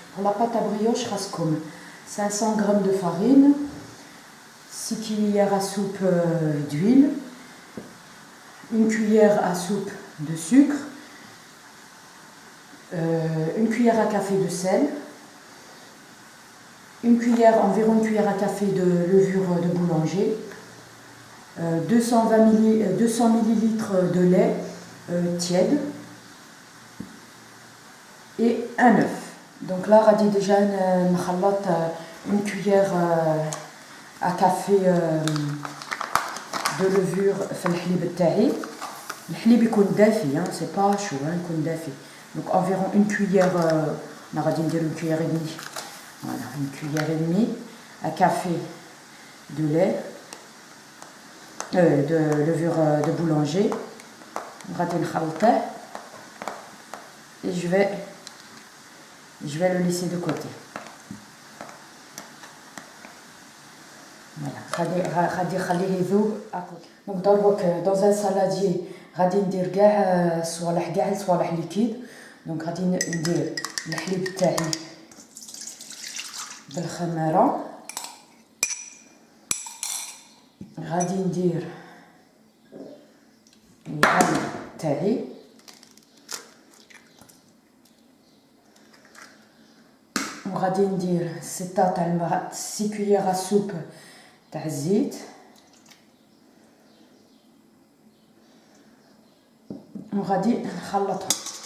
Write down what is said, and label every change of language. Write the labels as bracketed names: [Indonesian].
[French] Pour la pâte à brioche [Arabic] خاصكم [French] 500 g de farine, 6 cuillères à soupe d'huile, une cuillère à soupe de sucre, une cuillère à café de sel, environ une cuillère à café de levure de boulanger, 200 ml de lait tiède et un œuf. Donc là, [Arabic] غادي [French] déjà [Arabic] نخلط [French] une cuillère à café de levure [Arabic] في الحليب تاعي. الحليب يكون دافي, [French] c'est pas chaud, [Arabic] يكون دافي. [French] Donc environ une cuillère, on va dire une cuillère et demie. Voilà, une cuillère et demie à café de lait, de levure de boulanger. On va dire et je vais le laisser de côté. Voilà, donc dans un saladier, [Arabic] غادي ندير كاع الصوالح [French] liquide. [Arabic] Donc غادي ندير الحليب تاعي بالخميره, غادي ندير العسل تاعي, وغادي ندير [French] 6 cuillères à soupe [Arabic] تاع الزيت, وغادي نخلطهم.